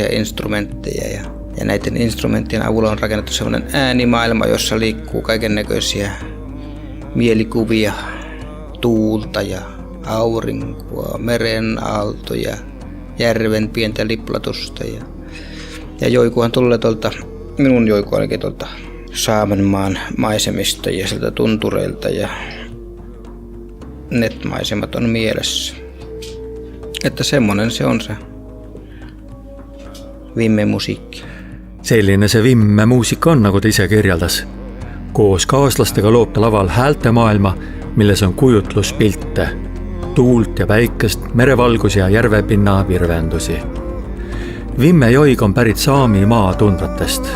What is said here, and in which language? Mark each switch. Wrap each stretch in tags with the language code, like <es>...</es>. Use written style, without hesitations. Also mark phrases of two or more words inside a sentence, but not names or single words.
<fi>instrumentteja ja näiden instrumenttien avulla on rakennettu sellainen äänimaailma, jossa liikkuu kaikennäköisiä mielikuvia, tuulta ja aurinkoa, meren aaltoja, järven pientä liplatusta ja joikuhan tulee tuolta, minun joiku ainakin tuolta Saamenmaan maisemista ja sieltä tuntureilta ja netmaisemat on mielessä. Että semmonen se on se Vimme-musiikki.</fi> <et>Selline see Vimme-muusika on, nagu ta ise kirjaldas. Koos kaaslastega loob ta laval häältemaailma, milles on kujutluspilte, tuult ja päikest, merevalgus ja järvepinna virvendusi. Vimme joig on pärit Saami maa tundvatest.</et>